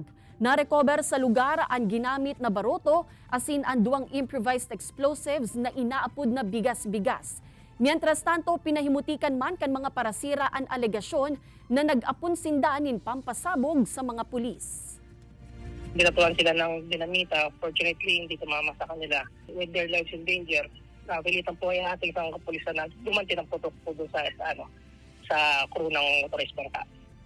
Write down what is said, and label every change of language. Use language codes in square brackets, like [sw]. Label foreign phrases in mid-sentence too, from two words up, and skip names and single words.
[bik] Na-recover sa lugar ang ginamit na baroto, asin ang duwang [en] improvised explosives [bik] na inaapod na bigas-bigas. Mientras tanto, pinahimutikan man kan mga parasira ang alegasyon na nag-apon sindanin pampasabog sa mga pulis. [tl] Binatuan sila ng dinamita. Fortunately, hindi tumama sa kanila. [en] With their lives in danger, [tl] napilitan po ay ating isang kapulisan na dumanti ng putok po doon sa crew ng motorized bangka.